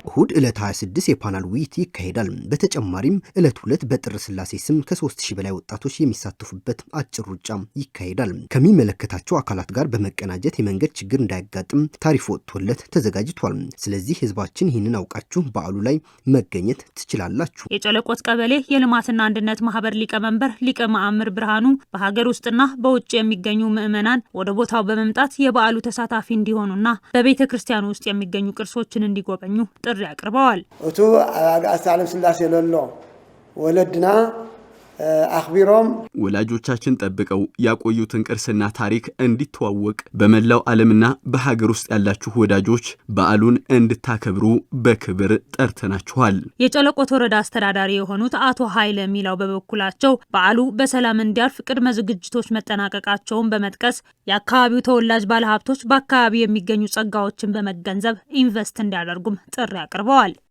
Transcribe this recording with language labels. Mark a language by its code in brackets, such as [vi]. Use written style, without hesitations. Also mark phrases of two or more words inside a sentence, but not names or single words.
[am] እሁድ ዕለት 26 የፓናል ውይይት ይካሄዳል። በተጨማሪም ዕለት 2 በጥር ሥላሴ ስም ከ3000 በላይ ወጣቶች የሚሳተፉበት አጭር ሩጫ ይካሄዳል። ከሚመለከታቸው አካላት ጋር በመቀናጀት የመንገድ ችግር እንዳያጋጥም ታሪፍ ወጥቶለት ተዘጋጅቷል። ስለዚህ ህዝባችን ይህንን አውቃችሁ በዓሉ ላይ መገኘት ትችላላችሁ። የጨለቆት ቀበሌ የልማትና አንድነት ማህበር ሊቀመንበር ሊቀ ማእምር ብርሃኑ በሀገር ውስጥና በውጭ የሚገኙ ምዕመናን ወደ ቦታው በመምጣት የበዓሉ ተሳታፊ እንዲሆኑና በቤተ ክርስቲያን ውስጥ የሚገኙ ቅርሶችን እንዲጎበኙ ጥሪ አቅርበዋል። [ti] እቱ አጋዕዝተ ዓለም ሥላሴ ለሎ ወለድና አኽቢሮም [am] ወላጆቻችን ጠብቀው ያቆዩትን ቅርስና ታሪክ እንዲተዋወቅ በመላው ዓለምና በሀገር ውስጥ ያላችሁ ወዳጆች በዓሉን እንድታከብሩ በክብር ጠርተናችኋል። የጨለቆት ወረዳ አስተዳዳሪ የሆኑት አቶ ኃይለ ሚላው በበኩላቸው በዓሉ በሰላም እንዲያልፍ ቅድመ ዝግጅቶች መጠናቀቃቸውን በመጥቀስ የአካባቢው ተወላጅ ባለሀብቶች በአካባቢው የሚገኙ ጸጋዎችን በመገንዘብ ኢንቨስት እንዲያደርጉም ጥሪ አቅርበዋል።